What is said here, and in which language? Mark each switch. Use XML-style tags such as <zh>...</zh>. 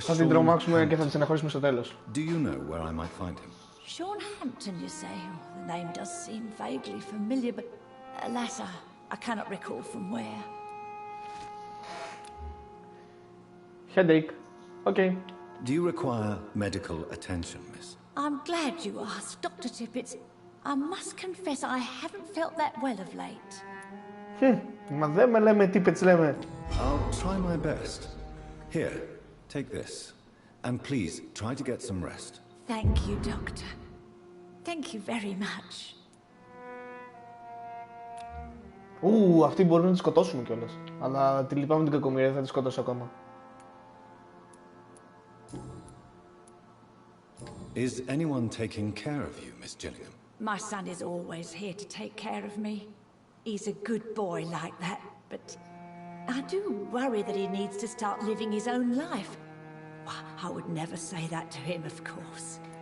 <el>Θα την τρομάξουμε και θα την στεναχωρήσουμε στο τέλος.</el> <en>Do you know where I might find him? Sean Hampton, you say? Oh, the name does seem vaguely familiar, but alas, I cannot recall from where. Headache. Okay. Do you require medical attention, miss? I'm glad you asked, Dr. Tippett. I must confess I haven't felt that well of late.</en> <el>Μα δεν με λέμε Tippett, λέμε.</el> <en>I'll try my best. Here, take this. And please, try to get some rest. Thank you, Doctor. Thank you very much.</en> <el>Αυτή μπορεί να τη σκοτώσουμε κιόλας. Αλλά τη λυπάμαι την κακομοίρα, θα τη σκοτώσω ακόμα.</el> <en>Is anyone taking care of you, Miss Gillingham? My son is always here to take care of me. He's a good boy like that, but I do worry that he needs to start living his own life. I would never say that to him, of course.</en>